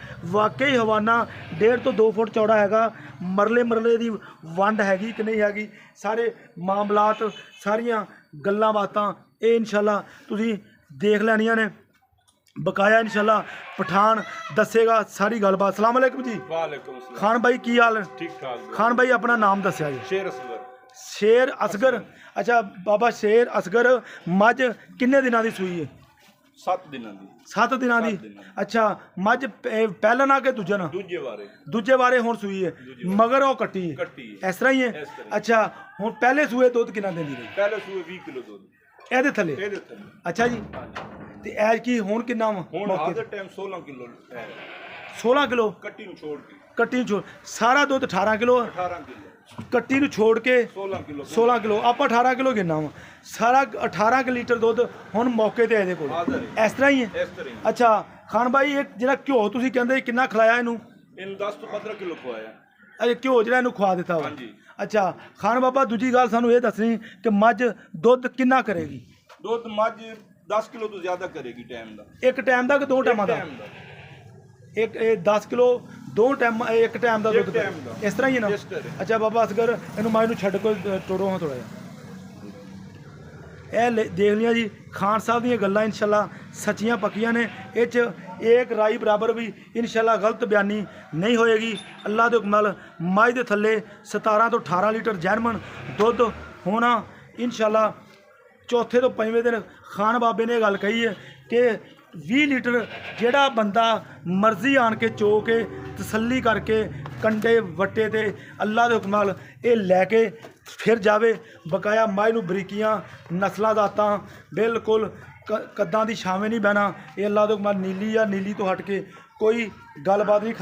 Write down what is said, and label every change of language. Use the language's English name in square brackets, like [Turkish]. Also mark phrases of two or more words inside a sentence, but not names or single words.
[Punjabi] ਵਾਕਈ ਹਵਾਨਾ 1.5 ਤੋਂ 2 ਫੁੱਟ ਚੌੜਾ ਹੈਗਾ। ਮਰਲੇ ਦੀ ਵੰਡ ਹੈਗੀ ਕਿ ਨਹੀਂ ਹੈਗੀ, ਸਾਰੇ ਮਾਮਲਾਤ ਸਾਰੀਆਂ ਗੱਲਾਂ ਬਾਤਾਂ ਯੇ ਇੰਸ਼ਾਅੱਲ੍ਹਾ ਤੁਸੀਂ ਦੇਖ ਲੈਣੀਆਂ ਨੇ। ਬਕਾਇਆ ਇੰਸ਼ਾਅੱਲ੍ਹਾ ਪਠਾਨ ਦੱਸੇਗਾ ਸਾਰੀ ਗੱਲਬਾਤ। [Arabic] السلام عليكم जी। وعليكم السلام. [Punjabi] ਖ਼ਾਨ ਭਾਈ ਕੀ ਹਾਲ ਹੈ? ਠੀਕ ਠਾਕ। ਖ਼ਾਨ ਭਾਈ ਆਪਣਾ ਨਾਮ ਦੱਸਿਆ ਜੀ। शेर असगर। शेर असगर। ਅੱਛਾ ਬਾਬਾ ਸ਼ੇਰ ਅਸਗਰ, ਮੱਝ ਕਿੰਨੇ ਦਿਨਾਂ ਦੀ ਸੂਈ ਹੈ? 7 ਦਿਨਾਂ ਦੀ। 7 ਦਿਨਾਂ ਦੀ। ਅੱਛਾ ਮੱਝ ਪਹਿਲਾ ਨਾ ਕਿ ਦੂਜਾ ਨਾ? ਦੂਜੇ ਬਾਰੇ ਹੁਣ ਸੂਈ ਹੈ, ਮਗਰ ਵੋ ਕੱਟੀ ਹੈ ਇਸ ਤਰ੍ਹਾਂ ਹੀ ਹੈ। ਅੱਛਾ ਹੁਣ ਪਹਿਲੇ ਸੂਏ ਦੁੱਧ ਕਿੰਨਾ ਦੇਂਦੀ ਰਹੀ? ਪਹਿਲੇ ਸੂਏ 20 ਕਿਲੋ ਦੁੱਧ ਇਹਦੇ ਥੱਲੇ। ਅੱਛਾ ਜੀ ਤੇ ਐਜ ਕੀ ਹੁਣ ਕਿੰਨਾ ਵਾ? ਹੁਣ ਅੱਜ ਦੇ ਟਾਈਮ 16 ਕਿਲੋ ਹੈ। 16 ਕਿਲੋ ਕੱਟੀ ਨੂੰ ਛੋੜ ਕੇ। ਕੱਟੀ ਨੂੰ ਛੋੜ ਸਾਰਾ ਦੁੱਧ 18 ਕਿਲੋ। 18 ਕਿਲੋ ਕੱਟੀ ਨੂੰ ਛੋੜ ਕੇ 16 ਕਿਲੋ। 16 ਕਿਲੋ ਆਪਾਂ 18 ਕਿਲੋ ਗਿਣਨਾ ਵਾ। ਸਾਰਾ 18 ਕਿ ਲੀਟਰ ਦੁੱਧ ਹੁਣ ਮੌਕੇ ਤੇ ਇਹਦੇ ਕੋਲ ਇਸ ਤਰ੍ਹਾਂ ਹੀ ਹੈ। ਇਸ ਤਰ੍ਹਾਂ ਹੀ। ਅੱਛਾ ਖਾਨ ਭਾਈ ਇਹ ਜਿਹੜਾ ਘਿਓ ਤੁਸੀਂ ਕਹਿੰਦੇ ਕਿੰਨਾ ਖਿਲਾਇਆ ਇਹਨੂੰ? ਇਹਨੂੰ 10 ਤੋਂ 15 ਕਿਲੋ ਖਵਾਇਆ। ਅਜੇ ਘਿਓ ਜਿਹੜਾ ਇਹਨੂੰ ਖਵਾ ਦਿੱਤਾ ਵਾ? ਹਾਂਜੀ। ਅੱਛਾ ਖਾਨ ਬਾਬਾ ਦੂਜੀ ਗੱਲ ਸਾਨੂੰ ਇਹ ਦੱਸਣੀ ਕਿ ਮੱਝ ਦੁੱਧ ਕਿੰਨਾ ਕਰੇਗੀ? ਦੁੱਧ ਮੱਝ 10 ਕਿਲੋ ਤੋਂ ਜ਼ਿਆਦਾ ਕਰੇਗੀ ਟਾਈਮ ਦਾ। ਇੱਕ ਟਾਈਮ ਦਾ ਕਿ 2 ਟਾਈਮਾਂ ਦਾ? ਇੱਕ 10 ਕਿਲੋ 2 ਟਾਈਮ ਇੱਕ ਟਾਈਮ ਕਾ ਦੁੱਧ ਇਸ ਤਰ੍ਹਾਂ ਹੀ ਹੈ ਨਾ? ਅੱਛਾ ਬਾਬਾ ਅਸਗਰ ਇਹਨੂੰ ਮਾਈ ਛੜ ਕੋ ਤੋੜੋ ਹਾਂ ਥੋੜਾ ਜਿਹਾ ਦੇਖ ਲਿਆ ਜੀ। ਖ਼ਾਨ ਸਾਹਬ ਦੀ ਗੱਲਾਂ ਇੰਸ਼ਾਅੱਲ੍ਹਾ ਸੱਚੀਆਂ ਪੱਕੀਆਂ ਨੇ। ਇੱਕ ਰਾਈ ਬਰਾਬਰ ਭੀ ਇੰਸ਼ਾਅੱਲ੍ਹਾ ਗ਼ਲਤ ਬਿਆਨੀ ਨਹੀਂ ਹੋਏਗੀ। ਅੱਲ੍ਹਾ ਕੇ ਹੁਕਮ ਨਾਲ ਮੱਝ ਦੇ ਥੱਲੇ 17 ਤੋਂ 18 ਲੀਟਰ ਜੈਨਮਨ ਦੁੱਧ ਹੋਣਾ ਇੰਸ਼ਾਅੱਲ੍ਹਾ। ਚੌਥੇ ਤੋਂ 5ਵੇਂ ਦਿਨ ਖ਼ਾਨ ਬਾਬੇ ਨੇ ਗੱਲ ਕਹੀ ਹੈ ਕਿ 20 ਲੀਟਰ ਜਿਹੜਾ ਬੰਦਾ ਮਰਜ਼ੀ ਆਣ ਕੇ ਚੋ ਕੇ ਤਸੱਲੀ ਕਰਕੇ ਕੰਡੇ ਵੱਟੇ ਤੇ ਅੱਲਾ ਦੇ ਹੁਕਮ ਨਾਲ ਇਹ ਲੈ ਕੇ ਫਿਰ ਜਾਵੇ। ਬਕਾਇਆ ਮਾਈ ਨੂੰ ਬਰੀਕੀਆਂ ਨਸਲਾਂ ਦਾਤਾਂ ਬਿਲਕੁਲ ਕੱਦਾਂ ਦੀ ਛਾਵੇਂ ਨਹੀਂ ਬਹਿਣਾ। ਇਹ ਅੱਲਾ ਦੇ ਹੁਕਮ ਨਾਲ ਨੀਲੀ ਆ, ਨੀਲੀ ਤੋਂ ਹਟ ਕੇ ਕੋਈ ਗੱਲਬਾਤ ਨਹੀਂ।